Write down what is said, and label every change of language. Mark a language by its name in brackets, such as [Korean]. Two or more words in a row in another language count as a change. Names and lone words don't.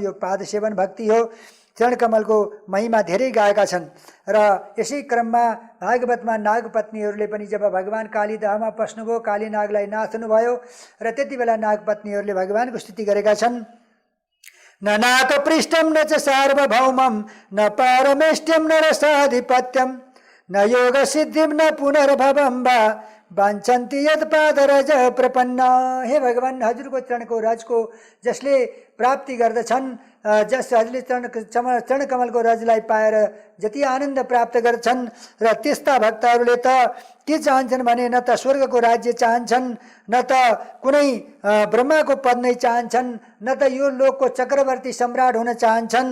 [Nepali] यो पाद सेवन भक्ति हो। चरण कमलको महिमा धेरै गाएका छन् र यसै क्रममा भागवतमा नागपत्नीहरूले पनि जब भगवान कालीदहमा पस्नुभयो, काली नागलाई नाच्नुभयो र त्यति बेला नागपत्नीहरूले भगवानको स्तुति गरेका छन्। [Sanskrit] न नाक पृष्ठम न च सार्वभौमम न पारमेष्ट्यम न रसाधिपत्यम न योग सिद्धिम न पुनर्भवम वा वाञ्छन्ति यद पादरज प्रपन्न। [Nepali] हे भगवान, हजुरको चरणको रजको जसले प्राप्ति गर्दछन्, जस हजुरले चरण कमलको रजलाई पाएर जति आनन्द प्राप्त गर्छन् र त्यस्ता भक्तहरूले त के चाहन्छन् भने न त स्वर्गको राज्य चाहन्छन्, न त कुनै ब्रह्माको पद नै चाहन्छन्, न त यो लोकको चक्रवर्ती सम्राट हुन चाहन्छन्।